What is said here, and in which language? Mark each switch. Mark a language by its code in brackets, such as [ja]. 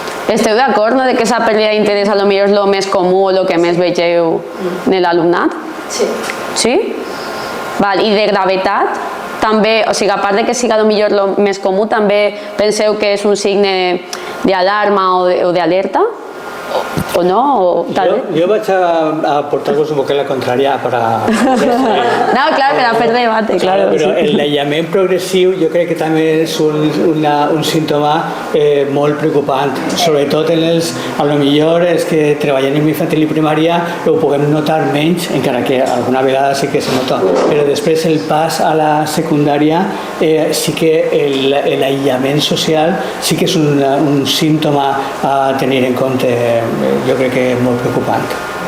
[ca] Esteu d'acord, no?, de que aquesta pèrdua d'interès a lo millor és el més comú o el que més vegeu en l'alumnat? Sí. Sí? Val, i de gravetat? També, o sigui, a part de que siga millor el més comú, també penseu que és un signe d'alarma o d'alerta? [es] ¿O no? Yo voy a aportar-vos un poco la contraria para... [ca] No, claro, per a fer debate, claro. Però l'aïllament progressiu jo crec que també és un símptoma molt preocupant, sobretot en els, a lo millor és que treballant en infantil i primària ho puguem notar menys, encara que alguna vegada sí que se nota, però després el pas a la secundària sí que l'aïllament social sí que és un símptoma a tenir en compte, jo crec que és molt preocupant.